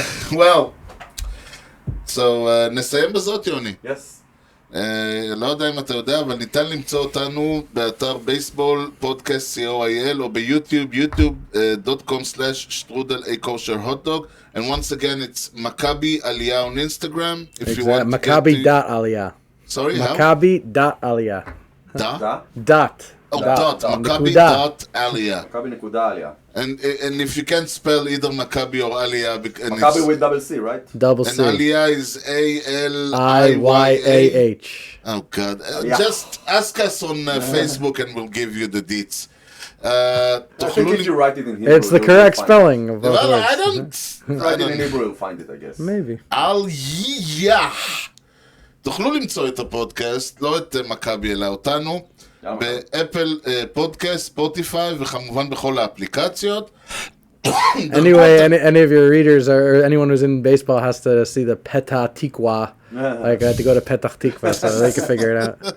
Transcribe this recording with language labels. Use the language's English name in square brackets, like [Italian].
[English] Well, so [Hebrew] נסיים בזאת, יוני. [English] Yes. [Hebrew] לא יודע אם אתה יודע, אבל ניתן למצוא אותנו באתר בייסבול, פודקאסט co.il, או ביוטיוב, youtube.com/strudel_hotdog. [English] And once again, it's מכבי עליה on Instagram. If you want [Hebrew] מכבי.עליה. [English] Sorry, how? [Hebrew] מכבי.עליה. Dot. מכבי.עליה. מכבי.עליה. [English] And if you can't spell either Maccabi or Aliyah, Maccabi with double C, right? Double C. And Aliyah is ALIYAH. Oh God! Just ask us on Facebook, and we'll give you the deets. I think if you write it in Hebrew, it's the correct spelling of both words. I don't. Write it in Hebrew, you'll find it, I guess. Maybe. [Hebrew] עלייה. תוכלו למצוא את הפודקאסט, לא את מכבי אלא אותנו, באפל פודקאסט, ספוטיפיי וכמובן בכל האפליקציות. [English] Anyway, any of your readers or anyone who's in baseball has to see the Petah Tikva. Like I had to go to Petah Tikva so they can figure it out.